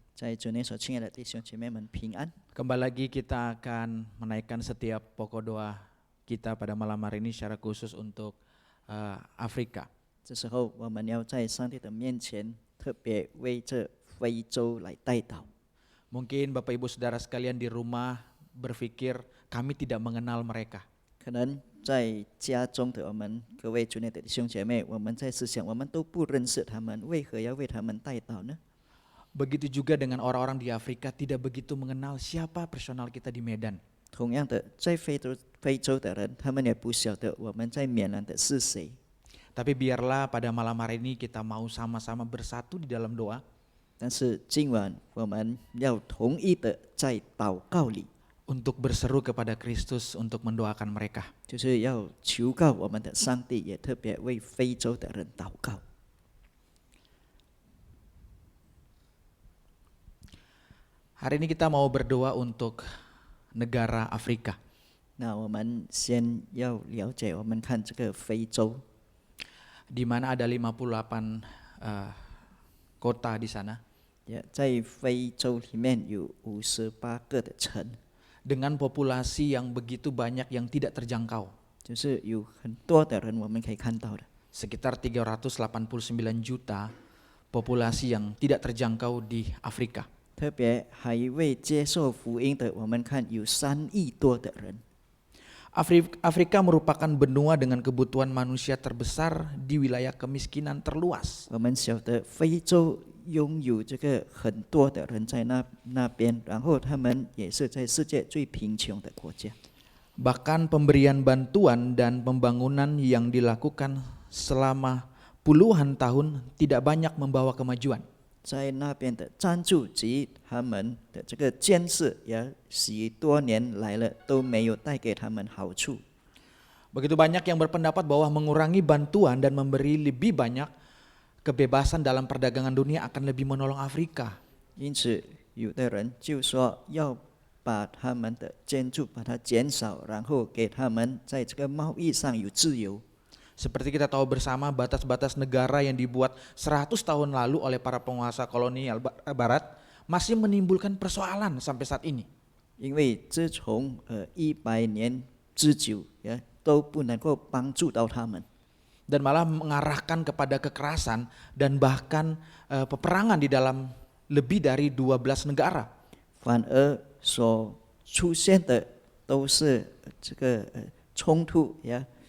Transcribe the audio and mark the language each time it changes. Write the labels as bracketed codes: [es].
[zh] 在主内所亲爱的弟兄姐妹们平安。 [id] Kembali lagi kita akan menaikkan setiap pokok doa kita pada malam hari ini secara khusus untuk Afrika. [zh] 这时候，我们要在上帝的面前特别为这非洲来代祷。 [id] Mungkin Bapak Ibu Saudara sekalian di rumah berpikir kami tidak mengenal mereka. [zh] 可能在家中的我们各位主内的弟兄姐妹，我们在思想，我们都不认识他们，为何要为他们代祷呢？ [id] Begitu juga dengan orang-orang di Afrika tidak begitu mengenal siapa personal kita di Medan. [zh] 同样的，在非洲的人，他们也不晓得我们在缅兰的是谁。 [id] Tapi biarlah pada malam hari ini kita mau sama-sama bersatu di dalam doa. [zh] 但是今晚我们要同意的在祷告里， [id] Untuk berseru kepada Kristus untuk mendoakan mereka. [zh] 就是要求告我们的上帝，也特别为非洲的人祷告。 [id] Hari ini kita mau berdoa untuk negara Afrika. [zh] 那我们先要了解，我们看这个非洲， [id] Di mana ada 58 kota di sana [zh] 也在非洲里面有58个的城， [id] dengan populasi yang begitu banyak yang tidak terjangkau, [zh] 就是有很多的人我们可以看到的， [id] sekitar 389 juta populasi yang tidak terjangkau di Afrika. [zh] 特别还未接受福音的，我们看有3亿多的人。 [id] Afrika merupakan benua dengan kebutuhan manusia terbesar di wilayah kemiskinan terluas. [zh] 我们晓得非洲拥有这个很多的人在那边，然后他们也是在世界最贫穷的国家。 [id] Bahkan pemberian bantuan dan pembangunan yang dilakukan selama puluhan tahun tidak banyak membawa kemajuan. [zh] 在那边的赞助及他们的这个建设，也许多年来了都没有带给他们好处。 [id] Begitu banyak yang berpendapat bahwa mengurangi bantuan dan memberi lebih banyak kebebasan dalam perdagangan dunia akan lebih menolong Afrika. [zh] 因此，有的人就说要把他们的建筑把它减少，然后给他们在这个贸易上有自由。 [id] Seperti kita tahu bersama, batas-batas negara yang dibuat 100 tahun lalu oleh para penguasa kolonial barat masih menimbulkan persoalan sampai saat ini. [zh] 因为自从100年之久，都不能够帮助到他们， [id] Dan malah mengarahkan kepada kekerasan dan bahkan peperangan di dalam lebih dari 12 negara. [zh] 反而所出现的都是这个冲突呀。